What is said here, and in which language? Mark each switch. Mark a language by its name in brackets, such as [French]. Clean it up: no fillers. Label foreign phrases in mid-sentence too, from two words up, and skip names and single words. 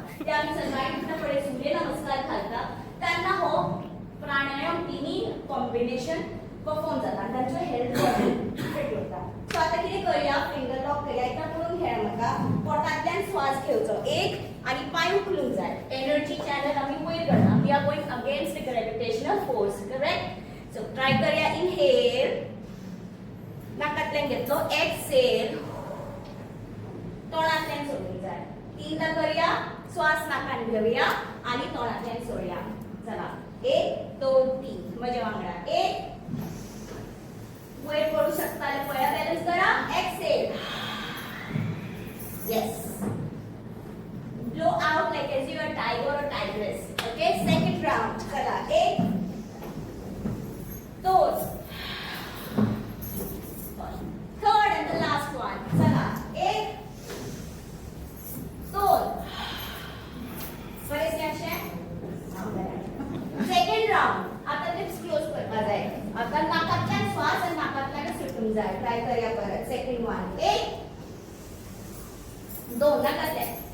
[Konkani] ते आमी सकाळी उठना फुडें सूर्य नमस्कार घालता तेन्ना हो प्राणायाम 3 कॉम्बिनेशन परफॉर्म जाता आनी तांचो [English] health body fit [Konkani] उरता. सो आतां कितें करूया [English] finger lock [Konkani] करूया. एकदा करून खेळ म्हाका. पोटांतल्यान श्वास घेवचो 1 आनी पांय उखलूंक जाय. [English] energy channel [Konkani] आमी वयर करता. [English] We are going against the gravitational force. Correct. So try करूया. [Konkani] इनहेल नाकांतल्यान घेतलो. एक्सेल तोंडांतल्यान सोडूंक जाय. 3दा करूया. श्वास नाकान घेवया आनी तोंडांतल्यान सोडया. चला 1, 2, 3 म्हजे वांगडा. 1 वयर पडू शकता जाल्यार पळया. बॅलन्स करा. एक्सेल. येस. [English] Blow out like as you are tiger और tigress. OK second round. चला 1 2 third and the last one. [Konkani] चला 1 2 बरेच अशें. [English] Second round. [Konkani] आता [English] lips close [Konkani] करपा जाय. आता नाकांतल्यान श्वास आनी नाकांतल्यान सुटूंक जाय. ट्राय करूया परत. [English] second one. [Konkani] 1 2 नाकांतल्यान.